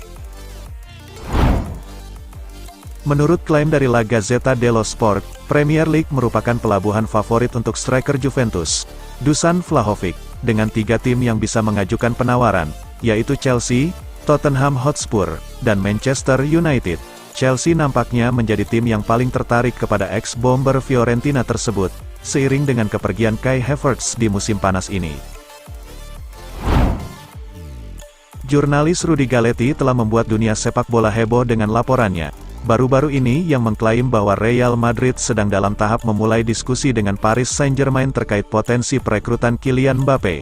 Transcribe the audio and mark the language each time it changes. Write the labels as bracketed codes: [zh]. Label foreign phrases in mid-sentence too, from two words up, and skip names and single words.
[id] Menurut klaim dari La Gazzetta dello Sport, Premier League merupakan pelabuhan favorit untuk striker Juventus, Dusan Vlahovic, dengan 3 tim yang bisa mengajukan penawaran, yaitu Chelsea, Tottenham Hotspur, dan Manchester United. Chelsea nampaknya menjadi tim yang paling tertarik kepada ex-bomber Fiorentina tersebut, seiring dengan kepergian Kai Havertz di musim panas ini. Jurnalis Rudy Galetti telah membuat dunia sepak bola heboh dengan laporannya. Baru-baru ini yang mengklaim bahwa Real Madrid sedang dalam tahap memulai diskusi dengan Paris Saint-Germain terkait potensi perekrutan Kylian Mbappe.